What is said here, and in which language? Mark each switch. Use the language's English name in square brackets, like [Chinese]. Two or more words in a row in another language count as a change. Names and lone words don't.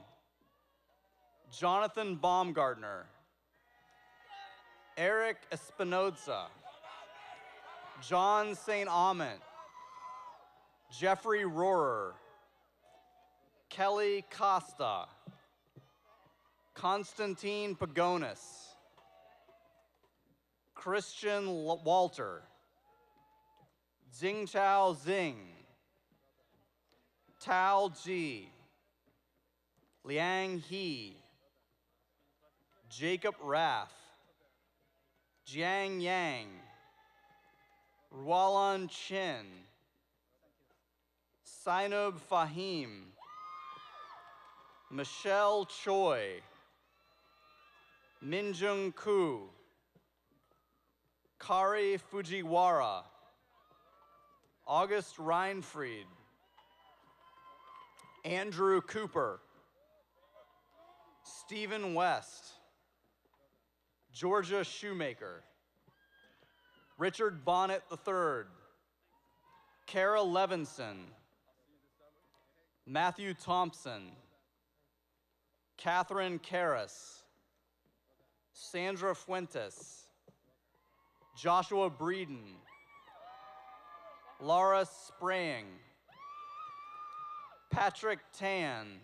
[English] Jonathan Baumgartner. Eric Espinoza. John St. Amant, Jeffrey Rohrer, Kelly Costa, Constantine Pagonis, Christian Walter, Jingchao Zing, Tao Ji, Liang He, Jacob Raff, Jiang Yang, Rualan Chin, Sinob Fahim, Michelle Choi, Minjung Ku, Kari Fujiwara, August Reinfried, Andrew Cooper, Stephen West, Georgia Shoemaker, Richard Bonnet III, Kara Levinson, Matthew Thompson, Catherine Karras, Sandra Fuentes, Joshua Breeden, Laura Spraying, Patrick Tan,